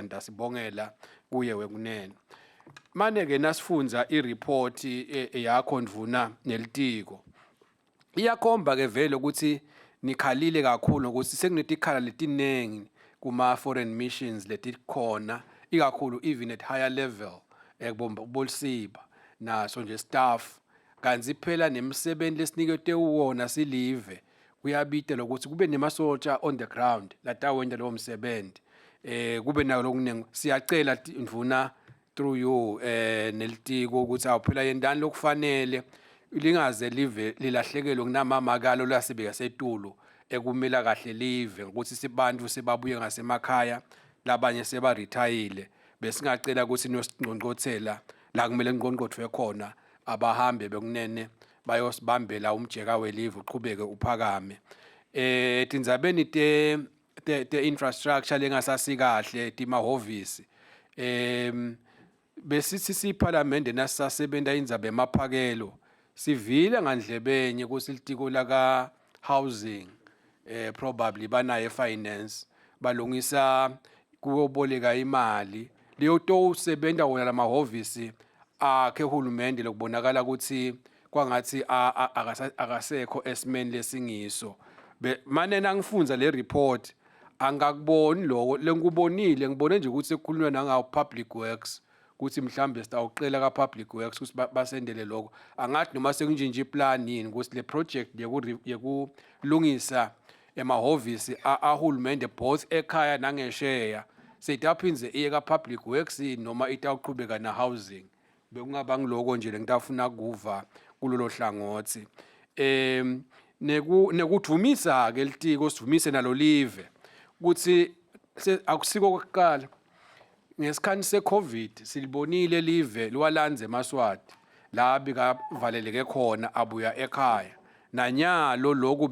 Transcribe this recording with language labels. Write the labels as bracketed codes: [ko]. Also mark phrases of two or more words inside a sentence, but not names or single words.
[ss] ndasibongela kuye wekunene manje ke nasifunza ireport yakho ndvuna nelitiko iyakhomba ke vele ukuthi nikhalile kakhulu ukuthi sekunetikhala letinengi kuma [en] foreign missions [ss] letikhona ikakhulu [en] even at higher level [ss] ekubomba bolisiba naso nje staff kanzi phela nemsebenzi lesinikete uwona silive kuyabita lokuthi kube nemasotsha [en] on the ground [ss] latawenda lo msebenzi kube nayo lokuningi siyacela ndvuna through you nelitiko ukuthi awuphela yendani lokufanele lingaze live lilahlekelwe kunamamakalo lasebeka setulu ekumela kahle live ukuthi sibantu sebabuye ngasemakhaya labanye seba retire besingacela ukuthi nosingqonqothela la kumele ngqonqothwe khona abahambe bekunene bayosibambela umjeka welive uqhubeke uphakame tindzabeni te infrastructure lengasasi kahle timahovisi besithi siParliament nasasebenza indzaba emaphakelo sivile ngandlebenye kusilitiko laka [en] housing probably [ss] banaye finance balungisa kuyoboleka imali leyo to usebenza wona lamahovisi akhe uhulumende lokubonakala ukuthi kwangathi akasekho esimeni lesingiso manje nangifunza le report angakuboni lokho lengikubonile ngibone nje ukuthi ekukhulunywa nangawo [en] public works [ss] ukuthi mhlambe sitawuqela ka [en] public works [ss] ukuthi basendele lokho angathi noma sekunjinje iplan yini ukuthi le project yekulungisa emahovisi ahulumende both ekhaya nangesheya seyitaphinze iye ka [en] public works [ss] noma itawuqhubeka na housing bekungaba ngiloko nje ngitafuna kuva kulolo hlangothi nekudumisa ke litiko sidumise nalo live ukuthi akusiko kokuqala ngesikhathi seCovid silibonile live liwalanze emaswati la bikavaleleke khona abuya ekhaya nanyalo lokhu